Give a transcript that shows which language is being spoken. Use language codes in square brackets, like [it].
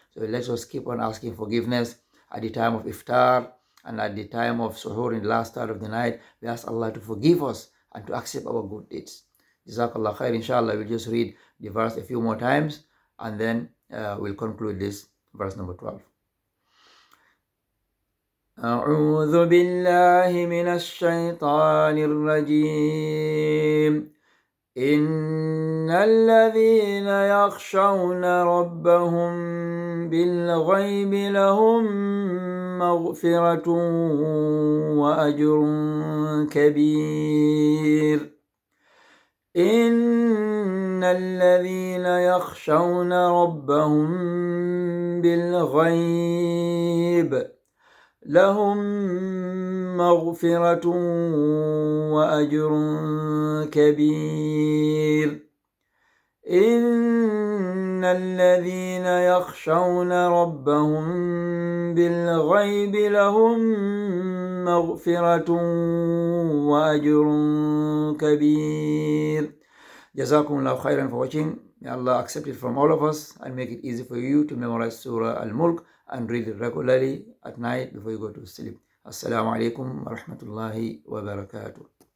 [en] So let us keep on asking forgiveness at the time of iftar and at the time of suhoor in the last hour of the night. We ask Allah to forgive us and to accept our good deeds. Jazakallah khair. Inshallah, we'll just read the verse a few more times and then we'll conclude this verse number 12. [ar] أعوذ بالله من الشيطان الرجيم إن الذين يخشون ربهم بالغيب لهم مغفرة وأجر كبير إن الذين يخشون ربهم بالغيب لهم مغفرة وأجر كبير إن الذين يخشون ربهم بالغيب لهم مغفرة وأجر كبير. [en] Jazakumullah khairan for watching. May Allah accept it from all of us and make it easy for you to memorize Surah Al-Mulk and read it regularly at night before you go to sleep. Assalamu alaikum wa rahmatullahi wa barakatuh.